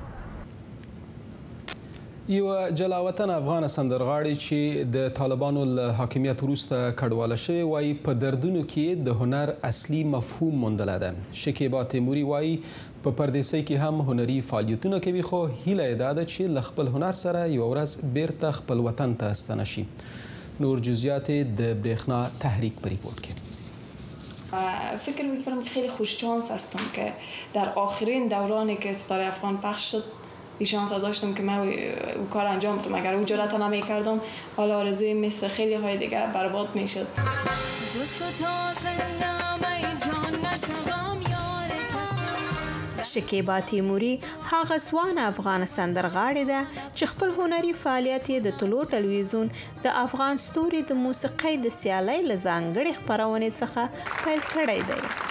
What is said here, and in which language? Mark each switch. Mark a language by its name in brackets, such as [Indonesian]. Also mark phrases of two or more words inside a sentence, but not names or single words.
[Pashto] یو جلاوطن افغان سندرغاړي چې د طالبانو له حاکمیت وروسته کډواله شوی وایي په دردونو کې د هنر اصلي مفهوم موندلی ده. شکیبا تیموري وایي په پردیسۍ کې هم هنري فعالیتونه کوي، خو هیله یې دا ده چې له خپل هنر سره یوه ورځ بیرته خپل وطن ته ستنه شي. نور جزئیات د برېښنا تحریک په ریپورت کې. [Persian] فکر میکنم خیلی خوش شانس هستم که در آخرین دورانی که ستاره افغان پخش شد این شانس داشتم که من او کار انجام بدم. اگر او جرأت نمی‌کردم حالا آرزوی مثل خیلی های دیگه برباد میشد. [Pashto] شکیبا تیموري هغه ځوان افغان سندرغاړې ده چې خپل هنري فعالیت یې د طلوع ټلویزیون د افغان ستوري د موسیقۍ د سیالۍ له ځانګړې خپرونې څخه پیل کړی دی.